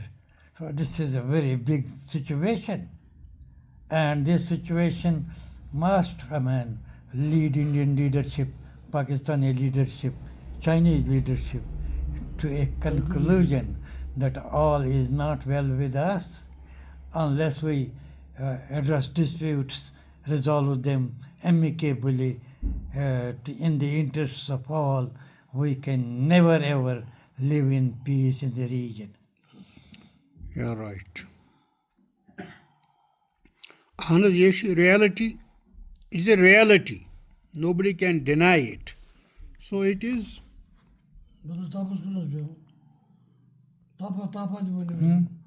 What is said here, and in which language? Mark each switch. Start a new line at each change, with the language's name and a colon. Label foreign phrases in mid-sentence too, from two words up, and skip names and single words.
English: So this is a very big situation. And this situation must, lead Indian leadership, Pakistani leadership, Chinese leadership to a conclusion that all is not well with us unless we address disputes, resolve them amicably in the interests of all. We can never ever live in peace in the region. You're right.
Kashmiri: اہن حظ یہِ چھِ reality.
English: It is a reality. Nobody can deny it. So it is.
Kashmiri: بہٕ چھُس تاپس کُن حظ بیٚہُن تاپا تاپا دِوان